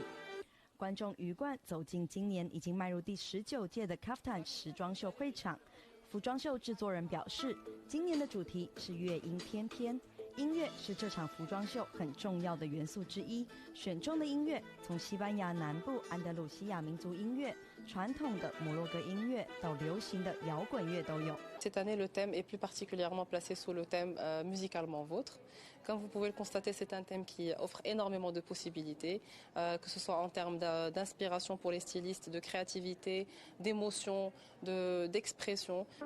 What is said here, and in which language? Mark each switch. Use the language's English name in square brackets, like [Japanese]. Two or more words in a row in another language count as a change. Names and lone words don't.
[Chinese] 观众鱼贯走进今年已经迈入第19届的 Kaftan 时装秀会场，服装秀制作人表示，今年的主题是乐音翩翩。音乐是这场服装秀很重要的元素之一，选中的音乐从西班牙南部安德鲁西亚民族音乐、传统的摩洛哥音乐到流行的摇滚乐都有。 [French] Cette année, le thème est plus particulièrement placé sous le thème musicalement vôtre. Comme vous pouvez le constater, c'est un thème qui offre énormément de possibilités, que ce soit en termes d'inspiration pour les stylistes, de créativité, d'émotion, d'expression.